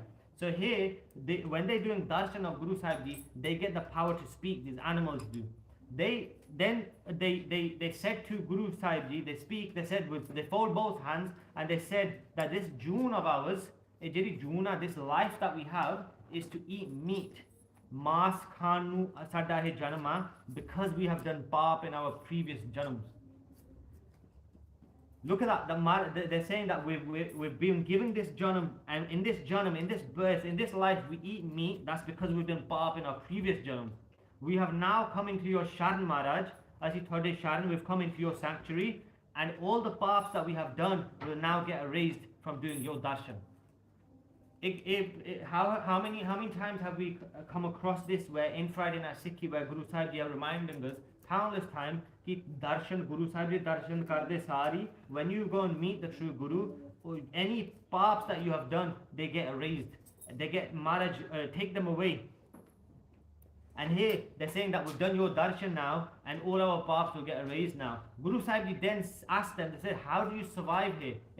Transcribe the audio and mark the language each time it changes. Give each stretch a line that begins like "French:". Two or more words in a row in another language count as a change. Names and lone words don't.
English: So here, when they're doing darshan of Guru Sahib Ji, they get the power to speak. These animals do. They said to Guru Sahib Ji, they speak. They said they fold both hands and they said that this June of ours, this life that we have, is to eat meat.
Punjabi: Mas khanu sada hai janama,
English: because we have done paap in our previous janams. Look at that. They're saying that we've been given this janam, and in this janam, in this birth, in this life, we eat meat. That's because we've done paap in our previous janam. We have now come into your Sharan Maharaj. As he told Sharan, we've come into your sanctuary, and all the paps that we have done will now get erased from doing your darshan. How many times have we come across this where in Friday Night Sikhi, where Guru Sahib Ji are reminding us countless times
Punjabi: ki darshan Guru Sahib Ji darshan karde sari,
English: when you go and meet the true Guru, any paps that you have done, they get erased, they get Maharaj take them away. And here they're saying that we've done your darshan now and all our paps will get erased now. Guru Sahib Ji then asked them, they said, how do you survive here?